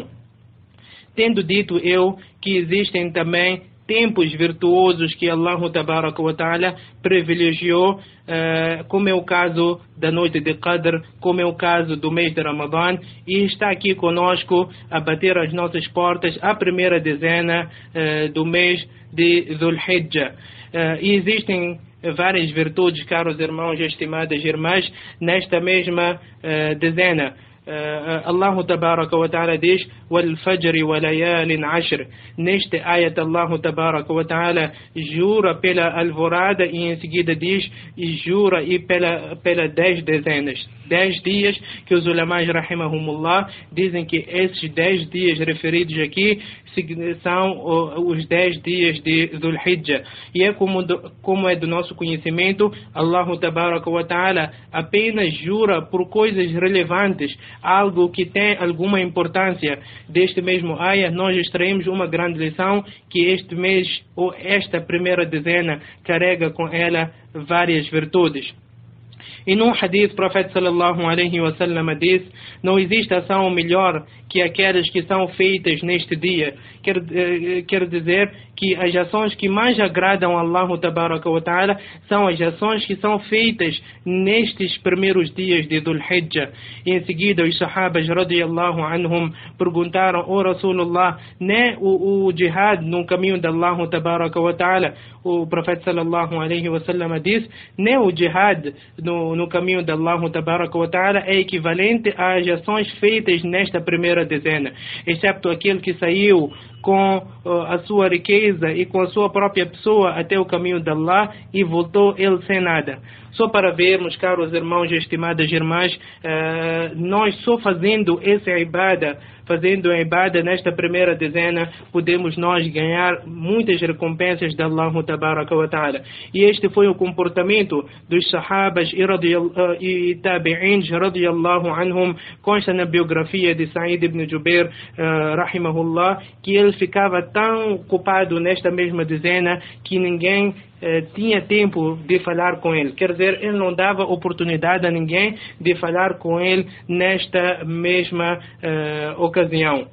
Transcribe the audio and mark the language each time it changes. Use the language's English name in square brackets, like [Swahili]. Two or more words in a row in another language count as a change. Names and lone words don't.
[Portuguese] Tendo dito eu que existem também tempos virtuosos que [Arabic] الله تبارك وتعالى [Portuguese] privilegiou, como é o caso da noite de Qadr, como é o caso do mês de Ramadã, e está aqui conosco a bater as nossas portas a primeira dezena do mês de Dhul Hijjah. E existem várias virtudes, caros irmãos e estimadas irmãs, nesta mesma dezena. [Arabic] الله تبارك وتعالى [Portuguese] diz: [Arabic] "والفجر وليال عشر". [Portuguese] Neste ayat, [Arabic] الله تبارك وتعالى [Portuguese] jura pela alvorada e em seguida diz, e jura e pela 10 dezenas, 10 dias, que os ulamás rahimahumullah dizem que esses 10 dias referidos aqui são os 10 dias de Dhul Hijjah. E é como é do nosso conhecimento, [Arabic] الله تبارك وتعالى [Portuguese] apenas jura por coisas relevantes, algo que tem alguma importância. Deste mesmo ayah nós extraímos uma grande lição, que este mês ou esta primeira dezena carrega com ela várias virtudes. E num hadith, o profeta [Arabic] صلى الله عليه وسلم [Portuguese] diz: não existe ação melhor que aquelas que são feitas neste dia. Quer dizer que as ações que mais agradam a [Arabic] الله تبارك وتعالى [Portuguese] são as ações que são feitas nestes primeiros dias de Dhul Hijjah. E em seguida os sahabas [Arabic] رضي الله عنهم [Portuguese] perguntaram: "Ó Rasulullah, nem o jihad no caminho de [Arabic] الله تبارك وتعالى?" [Portuguese] O profeta [Arabic] صلى الله عليه وسلم [Portuguese] diz: nem o jihad no caminho de [Arabic] الله تبارك وتعالى [Portuguese] é equivalente às ações feitas nesta primeira dezena, excepto aquele que saiu com a sua riqueza riqueza e com a sua própria pessoa até o caminho de Allah e voltou ele sem nada. Só para vermos, caros irmãos e estimadas irmãs, nós só fazendo essa ibada, fazendo a ibada nesta primeira dezena, podemos nós ganhar muitas recompensas de [Arabic] الله تبارك وتعالى. [Portuguese] E este foi o comportamento dos sahabas e tabi'ins [Arabic] رضي الله عنهم, [Portuguese] consta na biografia de Sa'id ibn Jubair, rahimahullah, que ele ficava tão ocupado nesta mesma dezena que ninguém tinha tempo de falar com ele. Quer dizer, ele não dava oportunidade a ninguém de falar com ele nesta mesma ocasião.